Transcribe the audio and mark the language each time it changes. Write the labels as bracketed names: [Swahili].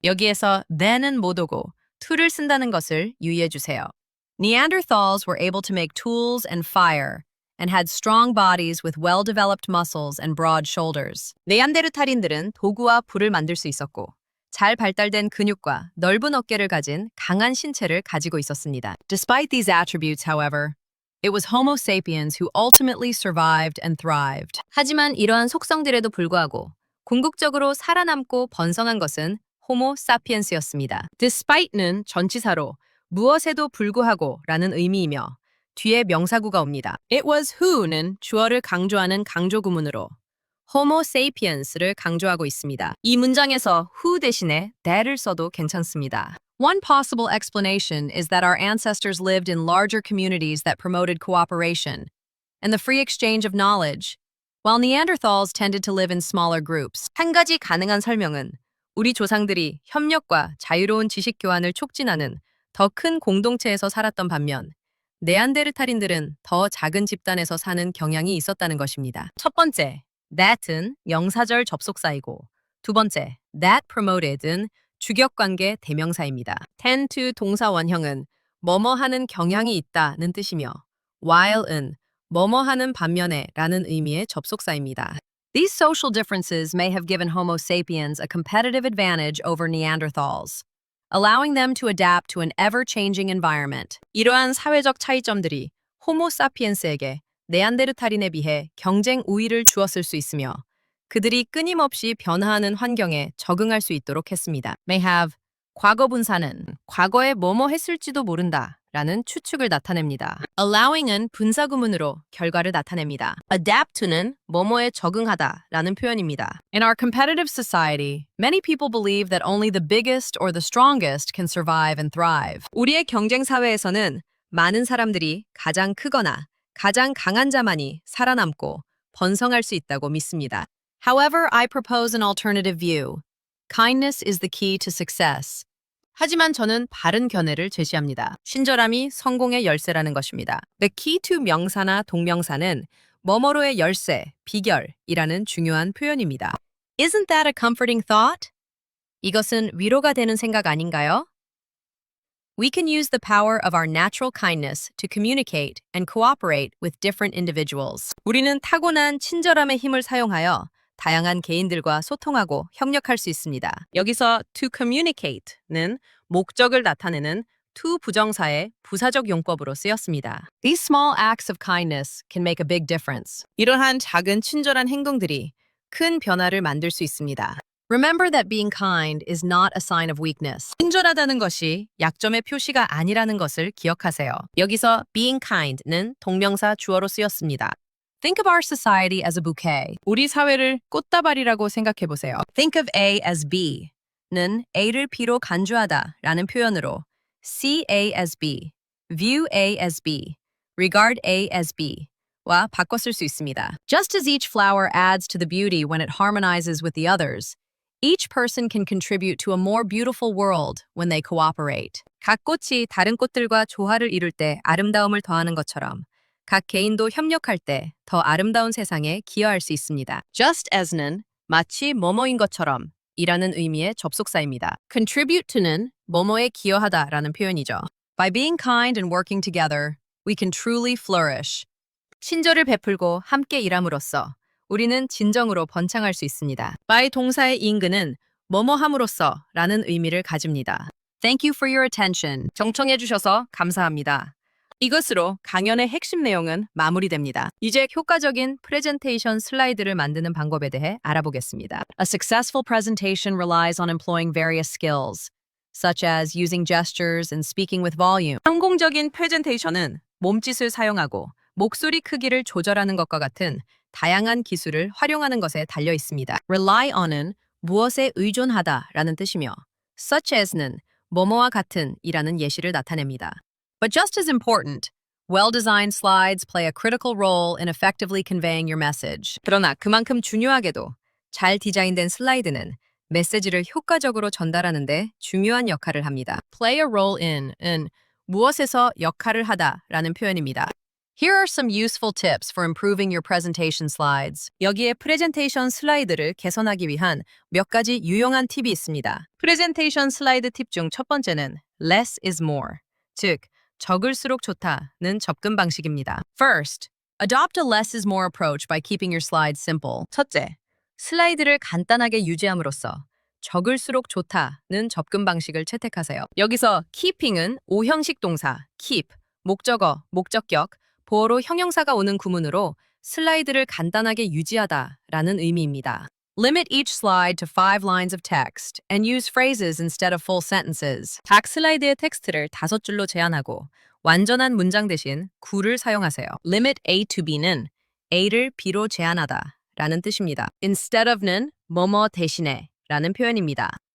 [Korean] 여기에서 than은 못 오고 to를 쓴다는 것을 유의해 주세요. [English] Neanderthals were able to make tools and fire, and had strong bodies with well-developed muscles and broad shoulders. [Korean] 네안데르탈인들은 도구와 불을 만들 수 있었고 잘 발달된 근육과 넓은 어깨를 가진 강한 신체를 가지고 있었습니다. [English] Despite these attributes, however, it was Homo sapiens who ultimately survived and thrived. [Korean] 하지만 이러한 속성들에도 불구하고 궁극적으로 살아남고 번성한 것은 호모 사피엔스였습니다. Despite는 전치사로 무엇에도 불구하고 라는 의미이며 뒤에 명사구가 옵니다. [English] It was who [Korean] 는 주어를 강조하는 강조구문으로 Homo sapiens를 강조하고 있습니다. 이 문장에서 who 대신에 that을 써도 괜찮습니다. [English] One possible explanation is that our ancestors lived in larger communities that promoted cooperation and the free exchange of knowledge, while Neanderthals tended to live in smaller groups. [Korean] 한 가지 가능한 설명은 우리 조상들이 협력과 자유로운 지식 교환을 촉진하는 더 큰 공동체에서 살았던 반면 네안데르탈인들은 더 작은 집단에서 사는 경향이 있었다는 것입니다. 첫 번째, that은 명사절 접속사이고 두 번째, [English] that promoted [Korean] 은 주격관계 대명사입니다. [English] tend to [Korean] 동사 원형은 뭐뭐 하는 경향이 있다는 뜻이며 while은 뭐뭐 하는 반면에 라는 의미의 접속사입니다. [English] These social differences may have given Homo sapiens a competitive advantage over Neanderthals, allowing them to adapt to an ever-changing environment. [Korean] 이러한 사회적 차이점들이 호모 사피엔스에게 네안데르탈인에 비해 경쟁 우위를 주었을 수 있으며 그들이 끊임없이 변화하는 환경에 적응할 수 있도록 했습니다. [English] May have [Korean] 과거 분사는 과거에 뭐뭐 했을지도 모른다 라는 추측을 나타냅니다. Allowing은 분사구문으로 결과를 나타냅니다. [English] Adapt to [Korean] 는 뭐뭐에 적응하다 라는 표현입니다. [English] In our competitive society, many people believe that only the biggest or the strongest can survive and thrive. [Korean] 우리의 경쟁 사회에서는 많은 사람들이 가장 크거나 가장 강한 자만이 살아남고 번성할 수 있다고 믿습니다. [English] However, I propose an alternative view. Kindness is the key to success. [Korean] 하지만 저는 바른 견해를 제시합니다. 친절함이 성공의 열쇠라는 것입니다. [English] The key to [Korean] 명사나 동명사는 뭐뭐로의 열쇠, 비결이라는 중요한 표현입니다. [English] Isn't that a comforting thought? [Korean] 이것은 위로가 되는 생각 아닌가요? [English] We can use the power of our natural kindness to communicate and cooperate with different individuals. [Korean] 우리는 타고난 친절함의 힘을 사용하여 다양한 개인들과 소통하고 협력할 수 있습니다. 여기서 [English] to communicate [Korean] 는 목적을 나타내는 to 부정사의 부사적 용법으로 쓰였습니다. [English] These small acts of kindness can make a big difference. [Korean] 이러한 작은 친절한 행동들이 큰 변화를 만들 수 있습니다. [English] Remember that being kind is not a sign of weakness. [Korean] 친절하다는 것이 약점의 표시가 아니라는 것을 기억하세요. 여기서 [English] being kind [Korean] 는 동명사 주어로 쓰였습니다. [English] Think of our society as a bouquet. [Korean] 우리 사회를 꽃다발이라고 생각해 보세요. [English] Think of A as B [Korean] 는 A를 B로 간주하다 라는 표현으로 [English] see A as B, [Korean] view A as B, regard A as B와 바꿔 쓸 수 있습니다. [English] Just as each flower adds to the beauty when it harmonizes with the others, each person can contribute to a more beautiful world when they cooperate. [Korean] 각 꽃이 다른 꽃들과 조화를 이룰 때 아름다움을 더하는 것처럼 각 개인도 협력할 때 더 아름다운 세상에 기여할 수 있습니다. [English] Just as [Korean] 는 마치 뭐뭐인 것처럼 이라는 의미의 접속사입니다. [English] Contribute to [Korean] 는 뭐뭐에 기여하다 라는 표현이죠. [English] By being kind and working together, we can truly flourish. [Korean] 친절을 베풀고 함께 일함으로써 우리는 진정으로 번창할 수 있습니다. by 동사의 인근은 뭐뭐함으로써 라는 의미를 가집니다. [English] Thank you for your attention. [Korean] 경청해 주셔서 감사합니다. 이것으로 강연의 핵심 내용은 마무리됩니다. 이제 효과적인 프레젠테이션 슬라이드를 만드는 방법에 대해 알아보겠습니다. [English] A successful presentation relies on employing various skills, such as using gestures and speaking with volume. [Korean] 성공적인 프레젠테이션은 몸짓을 사용하고 목소리 크기를 조절하는 것과 같은 다양한 기술을 활용하는 것에 달려 있습니다. [English] rely on [Korean] 은 무엇에 의존하다 라는 뜻이며 [English] such as [Korean] 는 뭐뭐와 같은 이라는 예시를 나타냅니다. [English] But just as important, well-designed slides play a critical role in effectively conveying your message. [Korean] 그러나 그만큼 중요하게도 잘 디자인된 슬라이드는 메시지를 효과적으로 전달하는 데 중요한 역할을 합니다. [English] play a role in [Korean] 은 무엇에서 역할을 하다 라는 표현입니다. [English] Here are some useful tips for improving your presentation slides. [Korean] 여기에 프레젠테이션 슬라이드를 개선하기 위한 몇 가지 유용한 팁이 있습니다. 프레젠테이션 슬라이드 팁 중 첫 번째는 [English] less is more, [Korean] 즉 적을수록 좋다는 접근 방식입니다. [English] First, adopt a less is more approach by keeping your slides simple. [Korean] 첫째, 슬라이드를 간단하게 유지함으로써 적을수록 좋다는 접근 방식을 채택하세요. 여기서 keeping은 오형식 동사, keep, 목적어, 목적격, 보어로 형용사가 오는 구문으로 슬라이드를 간단하게 유지하다라는 의미입니다. [English] Limit each slide to 5 lines of text and use phrases instead of full sentences. [Korean] 각 슬라이드의 텍스트를 5줄로 제한하고 완전한 문장 대신 구를 사용하세요. [English] Limit A to B [Korean] 는 A를 B로 제한하다 라는 뜻입니다. [English] Instead of [Korean] 는 뭐뭐 대신에 라는 표현입니다.